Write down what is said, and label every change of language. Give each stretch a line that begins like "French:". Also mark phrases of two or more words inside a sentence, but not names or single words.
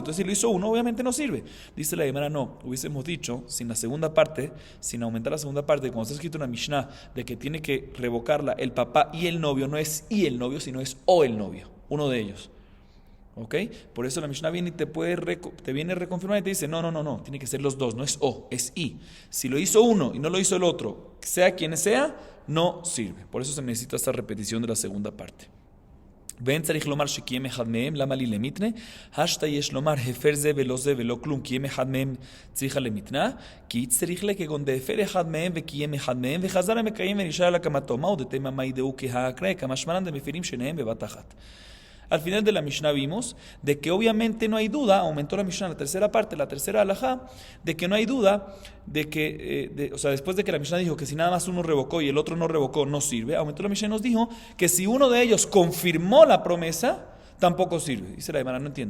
Spanish: Entonces si lo hizo uno, obviamente no sirve. Dice la Gemara, no, hubiésemos dicho, sin la segunda parte, sin aumentar la segunda parte, cuando está escrito en la Mishnah, de que tiene que revocarla el papá y el novio, no es y el novio, sino es o el novio, uno de ellos. ¿Ok? Por eso la Mishnah viene y te viene a reconfirmar y te dice, no, tiene que ser los dos, no es o, es i. Si lo hizo uno y no lo hizo el otro, sea quien sea, no sirve. Por eso se necesita esta repetición de la segunda parte.
Hebrew: ואין צריך לומר שקיים אחד מהם, למה לי למתנה? השתא יש לומר הפר זה ולא זה ולא כלום, קיים אחד מהם צריכה למתנה, כי צריך לה כגון דהפר אחד מהם וקיים אחד מהם, וחזר המקיים ונשאר על הקמתו, מהו דתימה מאי דהו כהאקרא, כמשמען דמפירים שניהם בבת אחת.
Spanish: Al final de la Mishnah vimos de que obviamente no hay duda, aumentó la Mishnah en la tercera parte, la tercera halajá, de que no hay duda de que, o sea, después de que la Mishnah dijo que si nada más uno revocó y el otro no revocó, no sirve, aumentó la Mishnah y nos dijo que si uno de ellos confirmó la promesa, tampoco sirve. Dice la Gemara, no entiendo.